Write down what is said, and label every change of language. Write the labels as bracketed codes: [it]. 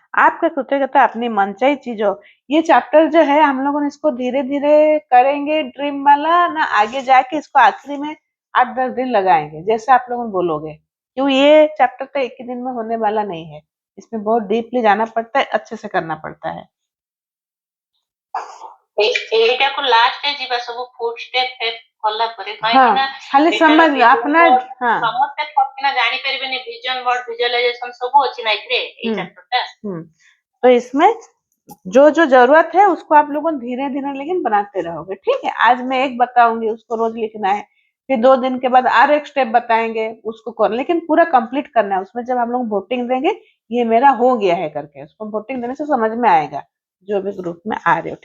[hi] आपका कृतज्ञता अपनी मनचाही चीजों, ये चैप्टर जो है हम लोगों ने इसको धीरे धीरे करेंगे ड्रीम वाला ना, आगे जाके इसको आखिरी में 8-10 दिन लगाएंगे जैसे आप लोगों बोलोगे, क्यों ये चैप्टर तो एक ही दिन में होने वाला नहीं है, इसमें बहुत डीपली जाना पड़ता है, अच्छे से करना पड़ता है। [or] ଏଇଟାକୁ ଲାଷ୍ଟ ଯିବା ସବୁ ଫୁଡ ଷ୍ଟେପ କଲା ପରେ, [hi] हाँ, [or] କାହିଁକି ନା [hi] खाली [or] ଏଟାର [hi] समझ अपना। हाँ, [or] ସମସ୍ତେ ଠକିନା ଜାଣିପାରିବେନି, ଭିଜନ ବୋର୍ଡ ଭିଜୁଆଲାଇଜେସନ ସବୁ ଅଛି ନା ଏଥିରେ ଏଇ ଚାପ୍ଟରଟା। [hi] तो इसमें जो जो जरूरत है उसको आप लोगों धीरे धीरे लेकिन बनाते रहोगे। ठीक है, आज मैं एक बताऊंगी, उसको रोज लिखना है, फिर 2 दिन के बाद और एक स्टेप बताएंगे, उसको कर, लेकिन पूरा कंप्लीट करना है। उसमें जब हम लोग वोटिंग देंगे ये मेरा हो गया है करके, उसको वोटिंग देने से समझ में आएगा जो भी ग्रुप में आ रहे हो।